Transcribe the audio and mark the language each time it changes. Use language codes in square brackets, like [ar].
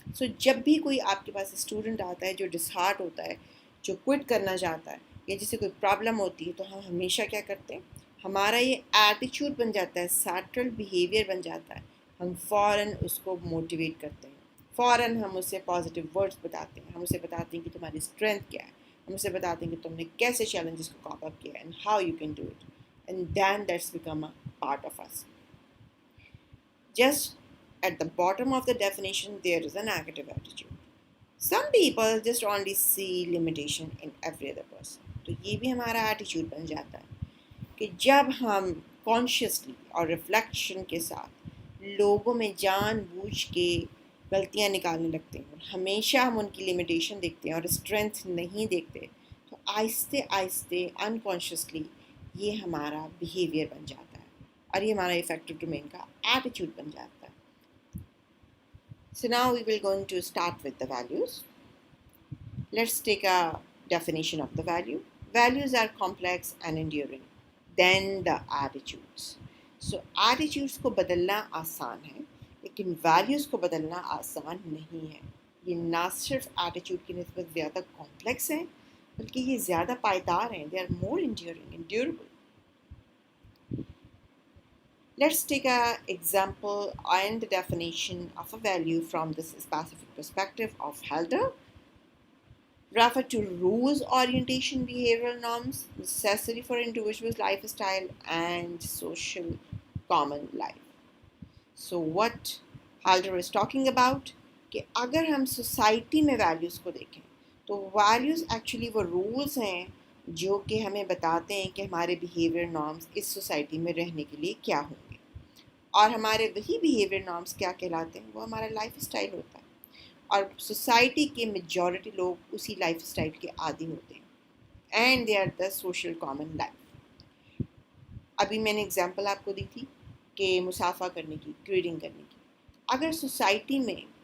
[ur] سو جب بھی کوئی آپ کے پاس اسٹوڈنٹ آتا ہے جو ڈسہارٹ ہوتا ہے، جو کوئٹ کرنا چاہتا ہے یا جسے کوئی پرابلم ہوتی ہے، تو ہم ہمیشہ کیا کرتے ہیں؟ ہمارا یہ ایٹیچیوڈ بن جاتا ہے، سیٹل بیہیویئر بن جاتا ہے. ہم فوراً اس کو موٹیویٹ کرتے ہیں، فوراً ہم اسے پازیٹیو ورڈس بتاتے ہیں، ہم اسے بتاتے ہیں کہ تمہاری اسٹرینتھ کیا ہے، ہم اسے بتاتے ہیں کہ تم نے کیسے چیلنجز کو کاپ اپ کیا [en] And how you can do it and then that's become a part of us. Just at the bottom of the definition there is a negative attitude. Some people just only see limitation in every other person. [ur] تو یہ بھی ہمارا ایٹیچیوڈ بن جاتا ہے کہ جب ہم consciously اور ریفلیکشن کے ساتھ لوگوں میں جان بوجھ کے غلطیاں نکالنے لگتے ہیں اور ہمیشہ ہم ان کی لمیٹیشن دیکھتے ہیں اور اسٹرینتھ نہیں دیکھتے، تو آہستہ آہستہ انکانشیسلی یہ ہمارا بیہیویئر بن جاتا ہے اور یہ ہمارا افیکٹو ڈومین کا ایٹیچیوڈ بن جاتا ہے. [en] So now we will going to start with the values. Let's take a definition of the value. Values are complex and enduring. Then the attitudes. [ur] So attitudes کو بدلنا آسان ہے لیکن values کو بدلنا آسان نہیں ہے. یہ نہ صرف ایٹیچیوڈ کی نسبت زیادہ کمپلیکس ہیں بلکہ یہ زیادہ پائیدار ہیں. [en] They are more enduring and durable. Let's take an example and the definition of a value from this specific perspective of Helder. Refer to rules, orientation, behavioral norms necessary for individual's lifestyle and social common life. So what Helder is talking about [ur] کہ اگر ہم society میں values کو دیکھیں تو values actually وہ rules ہیں جو کہ ہمیں بتاتے ہیں کہ ہمارے بیہیویئر نارمز اس سوسائٹی میں رہنے کے لیے کیا ہوں گے. اور ہمارے وہی بیہیویئر نارمس کیا کہلاتے ہیں؟ وہ ہمارا لائف اسٹائل ہوتا ہے، اور سوسائٹی کے میجورٹی لوگ اسی لائف اسٹائل کے عادی ہوتے ہیں، [en] And they are the social common life. [ur] ابھی میں نے اگزامپل آپ کو دی تھی کہ مسافہ کرنے کی، گریڈنگ کرنے کی۔ اگر سوسائٹی میں